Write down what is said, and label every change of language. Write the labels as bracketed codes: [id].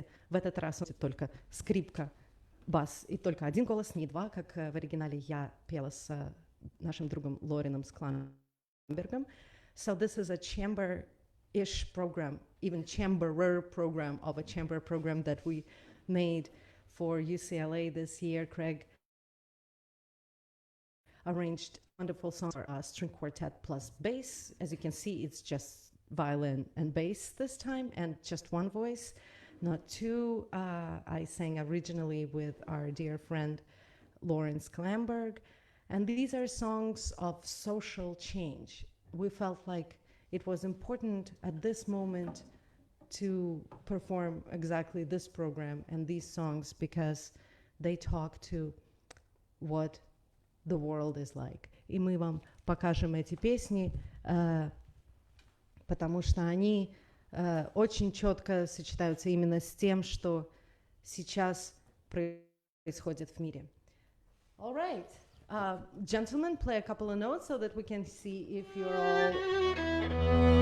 [ru] в этот раз только скрипка, бас и только один голос, не два, как в оригинале я пела с нашим другом Лорином Скламбергом. [en] So this is a chamber-ish program, even chamberer program of a chamber program that we made for UCLA this year. Craig arranged wonderful songs for a string quartet plus bass. As you can see, it's just violin and bass this time, and just one voice, not two. I sang originally with our dear friend Lawrence Klamberg, and these are songs of social change. We felt like it was important at this moment to perform exactly this program and these songs because they talk to what the world is like. [ru] И мы вам покажем эти песни, потому что они очень четко сочетаются именно с тем, что сейчас происходит в мире. [en] All right. Gentlemen, play a couple of notes so that we can see if you're all...